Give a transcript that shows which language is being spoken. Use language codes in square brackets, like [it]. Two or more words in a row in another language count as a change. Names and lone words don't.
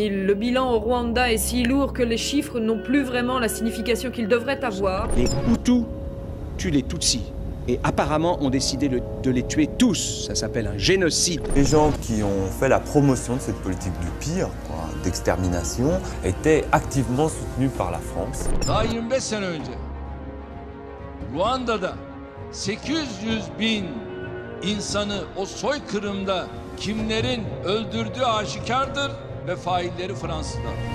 [fr] Le bilan au Rwanda est si lourd que les chiffres n'ont plus vraiment la signification qu'ils devraient avoir. Les Hutus tuent les Tutsis. Et apparemment, ont décidé de les tuer tous. Ça s'appelle un génocide. Les gens qui ont fait la promotion de cette politique du pire, d'extermination, étaient activement soutenus par la France. [tr] Daha 25 sene önce Ruanda'da 800 bin insanı o soykırımda kimlerin öldürdüğü aşikardır ve failleri Fransızlar.